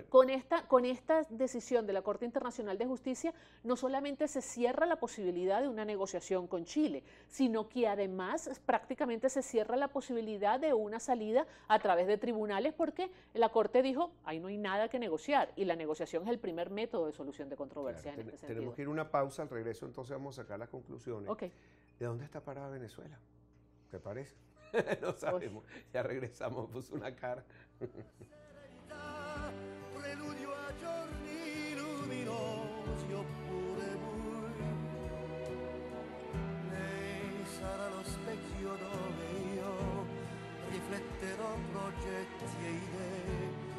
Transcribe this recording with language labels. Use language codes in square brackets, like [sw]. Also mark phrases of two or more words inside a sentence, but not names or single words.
[es] Con esta decisión de la Corte Internacional de Justicia, no solamente se cierra la posibilidad de una negociación con Chile, sino que además prácticamente se cierra la posibilidad de una salida a través de tribunales, porque la Corte dijo, ahí no hay nada que negociar, y la negociación es el primer método de solución de controversias en este sentido. Tenemos que ir a una pausa, al regreso entonces vamos a sacar las conclusiones. Okay. ¿De dónde está parada Venezuela? ¿Te parece? No sabemos. Ya regresamos, puso una cara. [it] Preludio a giorni luminosi oppure bui. Lei sarà lo specchio dove io rifletterò progetti e idee.